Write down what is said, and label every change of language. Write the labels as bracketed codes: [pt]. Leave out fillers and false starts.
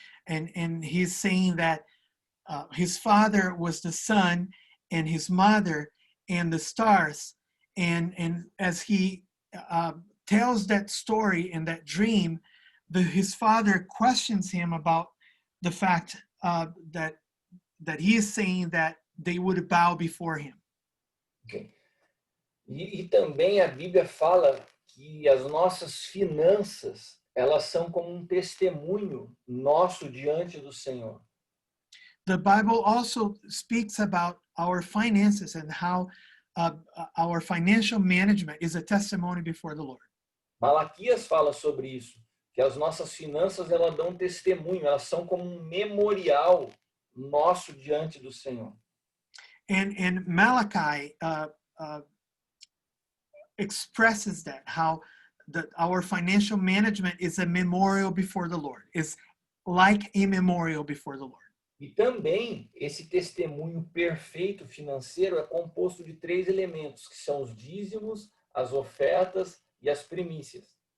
[en] And he's saying that his father was the sun and his mother and the stars. And as he tells that story and that dream, his father questions him about the fact that he is saying that they would bow before him. Okay. [pt] E também a Bíblia fala que as nossas finanças elas são como um testemunho nosso diante do Senhor. [en] The Bible also speaks about our finances and how our financial management is a testimony before the Lord. [pt] Malaquias fala sobre isso, que as nossas finanças elas dão testemunho, elas são como um memorial nosso diante do Senhor. [en] And Malachi expresses that, how our financial management is a memorial before the Lord, is like a memorial before the Lord. [pt] E também esse testemunho perfeito financeiro é composto de 3 elementos, que são os dízimos, as ofertas e as primícias.